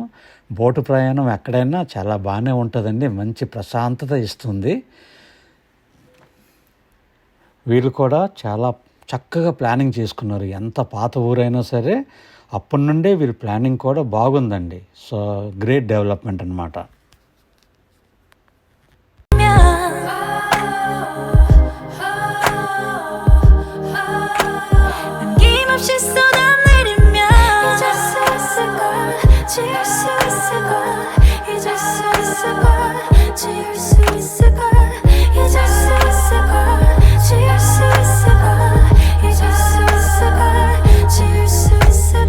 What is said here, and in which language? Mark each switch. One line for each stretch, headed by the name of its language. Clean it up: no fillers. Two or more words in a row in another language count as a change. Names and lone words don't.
Telugu: బోటు ప్రయాణం ఎక్కడైనా చాలా బాగానే ఉంటుందండి, మంచి ప్రశాంతత ఇస్తుంది. వీళ్ళు కూడా చాలా చక్కగా ప్లానింగ్ చేసుకున్నారు. ఎంత పాత ఊరైనా సరే అప్పటి నుండే వీళ్ళ ప్లానింగ్ కూడా బాగుందండి. సో
English: great development
Telugu: అనమాట.
Korean: 남김없이 쏟아내리면 잊을 수 있을까, 지울 수 있을까, 잊을 수 있을까, 지울 수 있을까, 잊을 수 있을까, 지울 수 있을까, 잊을 수 있을까, 지울 수 있을까.